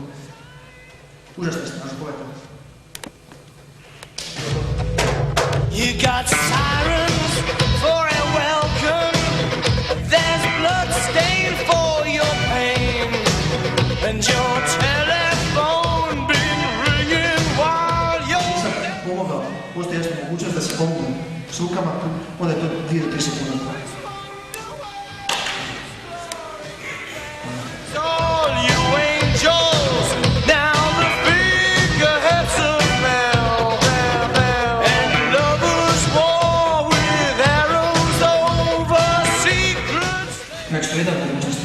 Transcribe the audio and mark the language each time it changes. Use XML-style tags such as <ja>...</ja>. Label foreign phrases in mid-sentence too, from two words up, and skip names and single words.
<sr>Užasno snažno, pogledajte.</sr> <en>You got sirens for a welcome. There's blood stain for your pain. And your telephone been ringing while you're...</en> <sr>Nisam pomogao. Postoji jasna mogućnost da se pomogu s rukama, onda je to 2 do 3 sekunde. Znači, to je jedna mogućnost.</sr>